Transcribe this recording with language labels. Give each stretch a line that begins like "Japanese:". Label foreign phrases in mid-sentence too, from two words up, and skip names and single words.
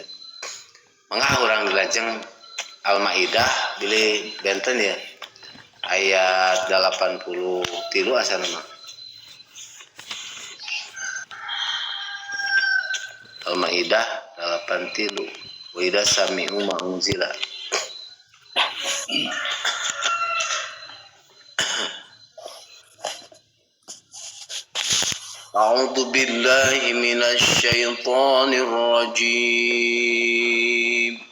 Sundanese: Mangga urang dilajeng Al-Maidah bilih benten ya ayat 83 asana mah.
Arabic: Al-Maidah 83 وإذا سمعوا ما أنزل. أعوذ بالله من الشيطان الرجيم.